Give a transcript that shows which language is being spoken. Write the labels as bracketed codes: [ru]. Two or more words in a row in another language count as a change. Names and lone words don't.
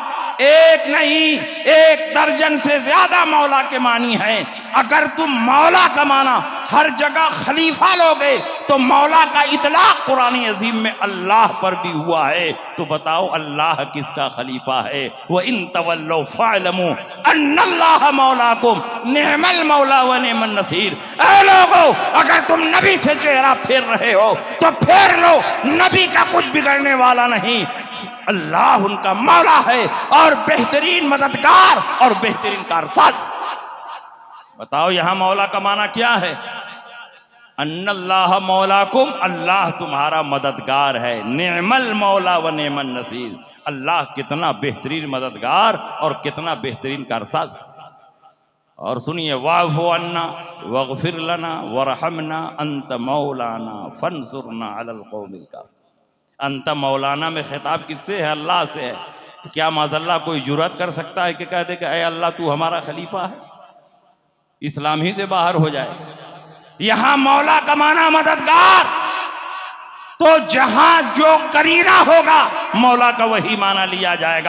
[hi] एक नहीं, एक दर्जन से ज्यादा मौला के मानी हैं। अगर तुम मौला का माना हर जगह खलीफा लोगे तो मौला का इतलाक कुरान अजीम में अल्लाह पर भी हुआ है। तो बताओ अल्लाह किसका खलीफा है? [ar] وإن تولوا فاعلموا أن الله مولاكم نعم المولى ونعم النصير. [hi] ऐ लोगो, अगर तुम नबी से चेहरा फेर रहे हो तो फेर लो, नबी का कुछ बिगड़ने वाला नहीं। अल्लाह उनका मौला है और बेहतरीन मददगार और बेहतरीन कारसाज। बताओ यहां मौला का माना क्या है? [ar] أن الله مولاكم, [hi] अल्लाह तुम्हारा मददगार है। [ar] نعم المولى ونعم النصير, [hi] अल्लाह कितना बेहतरीन मददगार और कितना बेहतरीन कारसाज। और सुनिए, [ar] واعف عنا واغفر لنا وارحمنا أنت مولانا فانصرنا على القوم الكافرين. أنت مولانا [hi] में खिताब किससे है? अल्लाह से है। तो क्या माज़अल्लाह कोई जुर्रत कर सकता है कि कह दे कि ऐ अल्लाह तू हमारा खलीफा है? इस्लाम ही से बाहर हो जाए। यहां मौला का माना मददगार, तो जहां जो करीना होगा मौला का वही माना लिया जाएगा।